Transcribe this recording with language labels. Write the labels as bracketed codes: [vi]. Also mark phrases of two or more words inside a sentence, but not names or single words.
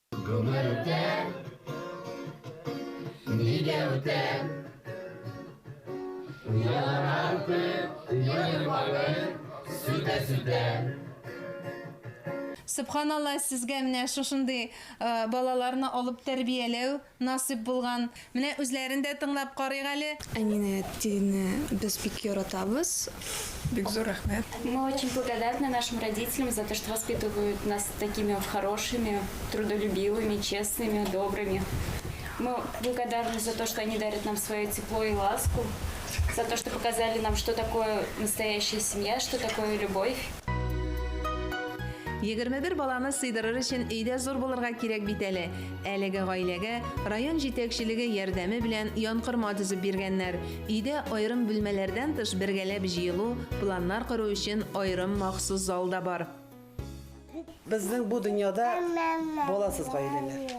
[tt] Субханалла, сезгә менә шушындый балаларны алып тәрбияләү насип булган. Менә үзләрендә тыңлап карыйк әле. Әнине тилне без бик яратабыз. Бик зур рәхмәт. [ru] Мы очень благодарны нашим родителям за то, что воспитывают нас такими хорошими, трудолюбивыми, честными, добрыми. Мы благодарны за то, что они дарят нам свое тепло и ласку, за то, что показали нам, что такое настоящая семья, что такое любовь. [tt] 21 баланы сыйдырыр өчен өйдә зур булырга кирәк бит әле. Әлеге гаиләгә район җитәкчелеге ярдәме белән янкырма төзеп биргәннәр. Өйдә аерым бүлмәләрдән тыш бергәләп җыелу, планнар кору өчен аерым махсус зал да бар. Безнең бу дөньяда баласыз гаиләләр.